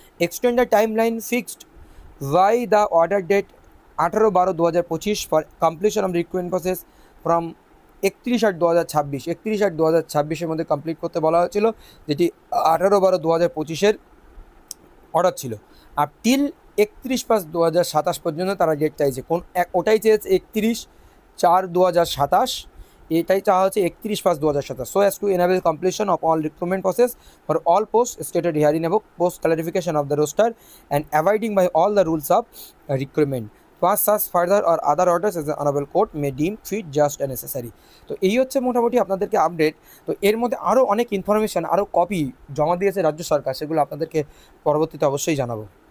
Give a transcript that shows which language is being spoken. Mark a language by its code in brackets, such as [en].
[en] extend the time line fixed by the order date 18/12/2025 for completion of recruitment process from 31/8/2026, [bn] 31/8/2026 মধ্যে complete করতে বলা হয়েছিল, যেটি 18/12/2025 order ছিল। আর টিল 31/5/2027 পর্যন্ত তারা ডেট চাইছে। ওটাই চেয়েছে 31/4/2027, এটাই চাওয়া হচ্ছে 31/5/2027, [en] so as to enable completion of all recruitment process for all posts stated herein above, post clarification of the roster and abiding by all the rules of recruitment. Pass such further or other orders as the honorable court may deem fit, just and necessary. [bn] তো এই হচ্ছে মোটামুটি আপনাদেরকে update. তো এর মধ্যে আরও অনেক ইনফরমেশান, আরও কপি জমা দিয়েছে রাজ্য সরকার, সেগুলো আপনাদেরকে পরবর্তীতে অবশ্যই জানাবো।